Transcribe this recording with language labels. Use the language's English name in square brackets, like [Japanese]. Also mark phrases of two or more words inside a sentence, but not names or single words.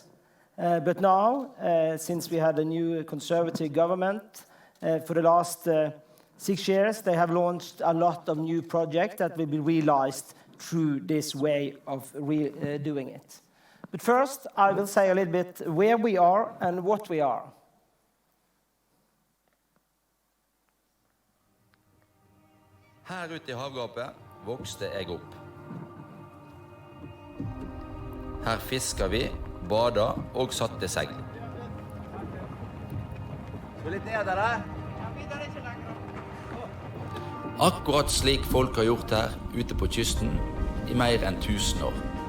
[English] But now, since we had a new conservative government, for the last 6 years, they have launched a lot of new projects that will be realized through this way of doing it. But first, I will say a little bit where we are and what we are. [Norwegian] Her ute I havgapet vokste jeg opp. Her fisker vi, bader og satte segl. Skal litt ned der, Akkurat slik folk har gjort her ute på kysten I mer enn 1000 år.